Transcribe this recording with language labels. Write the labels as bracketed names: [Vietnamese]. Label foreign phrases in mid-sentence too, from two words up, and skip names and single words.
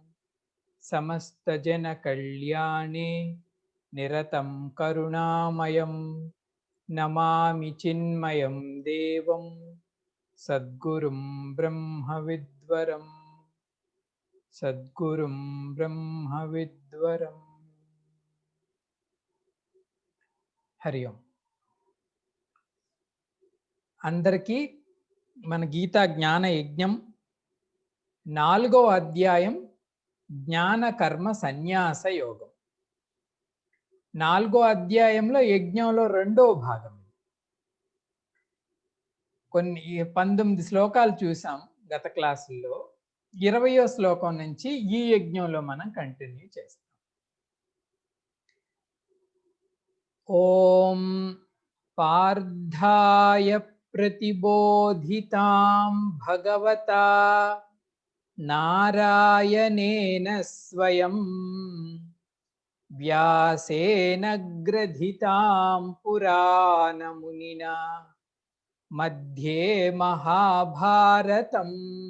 [Sanskrit] समस्तजनकल्याणे निरतं करुणामयं नमामि चिन्मयं देवं सद्गुरुं ब्रह्मविद्वरम् सद्गुरुं ब्रह्मविद्वरम्। हरि ओम। [Telugu] అందరికీ మన గీతా జ్ఞాన యజ్ఞం 4వ అధ్యాయం జ్ఞాన కర్మ సన్యాస యోగం. 4వ అధ్యాయంలో యజ్ఞంలో రెండో భాగం. కొన్ని 19 శ్లోకాలు చూసాం గత క్లాసుల్లో. 20వ శ్లోకం నుంచి ఈ యజ్ఞంలో మనం కంటిన్యూ చేస్తాం. [Sanskrit] ఓం పార్థాయ प्रतिबोधितां भगवता नारायणेन स्वयं व्यासेन ग्रथितां पुराणमुनिना मध्ये महाभारतम्